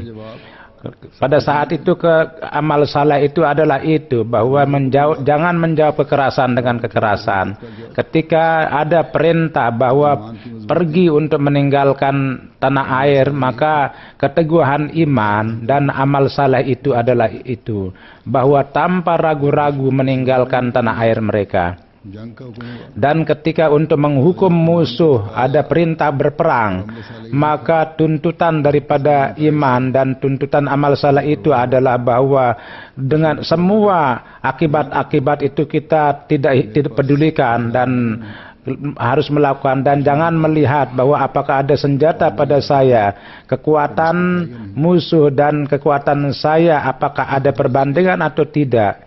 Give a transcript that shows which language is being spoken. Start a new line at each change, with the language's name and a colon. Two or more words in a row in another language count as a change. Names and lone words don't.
Indonesian: Pada saat itu amal saleh itu adalah itu, bahwa jangan menjawab kekerasan dengan kekerasan. Ketika ada perintah bahwa pergi untuk meninggalkan tanah air, maka keteguhan iman dan amal saleh itu adalah itu, bahwa tanpa ragu-ragu meninggalkan tanah air mereka.
Urdu: جنگ کا حکم ہوا
Indonesian: Dan ketika untuk menghukum musuh ada perintah berperang, maka tuntutan daripada iman dan tuntutan amal saleh itu adalah bahwa dengan semua akibat-akibat itu kita tidak pedulikan dan harus melakukan, dan jangan melihat bahwa apakah ada senjata pada saya, kekuatan musuh dan kekuatan saya apakah ada perbandingan atau tidak.